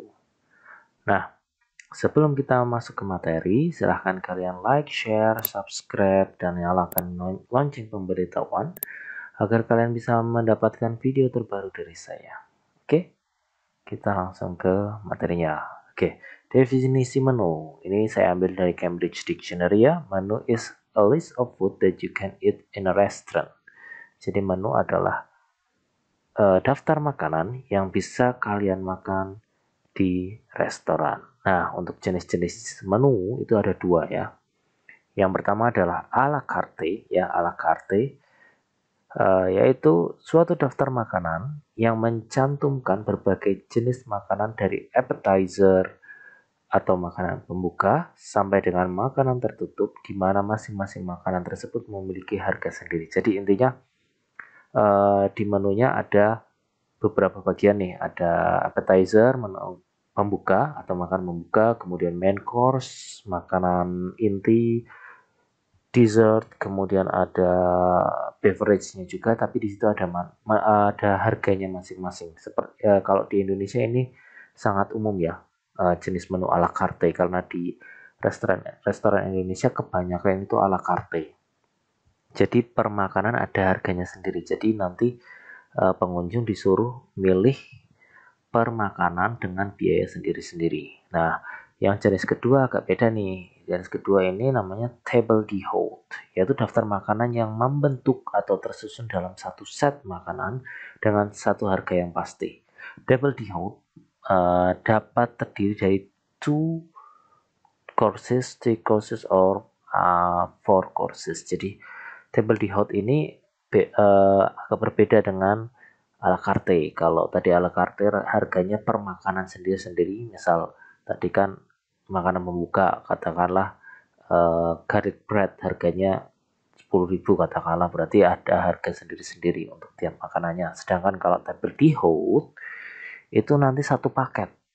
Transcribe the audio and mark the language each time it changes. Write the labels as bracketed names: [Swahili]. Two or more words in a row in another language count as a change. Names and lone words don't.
[Indonesian] Nah, sebelum kita masuk ke materi, silahkan kalian [English] like, share, subscribe, [Indonesian] dan nyalakan lonceng pemberitahuan agar kalian bisa mendapatkan video terbaru dari saya. Oke, kita langsung ke materinya. Oke, definisi menu. Ini saya ambil dari Cambridge Dictionary ya. [English] Menu is a list of food that you can eat in a restaurant. [Indonesian] Jadi menu adalah daftar makanan yang bisa kalian makan di restoran. Nah, untuk jenis-jenis menu itu ada dua ya. Yang pertama adalah a la carte ya, a la carte yaitu suatu daftar makanan yang mencantumkan berbagai jenis makanan dari appetizer atau makanan pembuka sampai dengan makanan tertutup, di mana masing-masing makanan tersebut memiliki harga sendiri. Jadi intinya di menunya ada beberapa bagian nih, ada appetizer, menu pembuka atau makan pembuka, kemudian [English] main course, [Indonesian] makanan inti, dessert, kemudian ada beverage-nya juga, tapi di situ ada harganya masing-masing. Seperti kalau di Indonesia ini sangat umum ya, jenis menu a la carte, karena di restoran Indonesia kebanyakan itu a la carte. Jadi per makanan ada harganya sendiri. Jadi nanti pengunjung disuruh milih per makanan dengan biaya sendiri-sendiri. Nah, yang jenis kedua agak beda nih. Jenis kedua ini namanya table d'hôte, yaitu daftar makanan yang membentuk atau tersusun dalam satu set makanan dengan satu harga yang pasti. [English] Table d'hôte [Indonesian] dapat terdiri dari [English] 2 courses, 3 courses, or 4 courses. [Indonesian] Jadi table d'hôte ini agak berbeda dengan a la carte. Kalau tadi a la carte harganya per makanan sendiri-sendiri. Misal tadi kan makanan pembuka, katakanlah [English] garlic bread [Indonesian] harganya 10.000 katakanlah, berarti ada harga sendiri-sendiri untuk tiap makanannya. Sedangkan kalau table d'hôte itu nanti satu paket.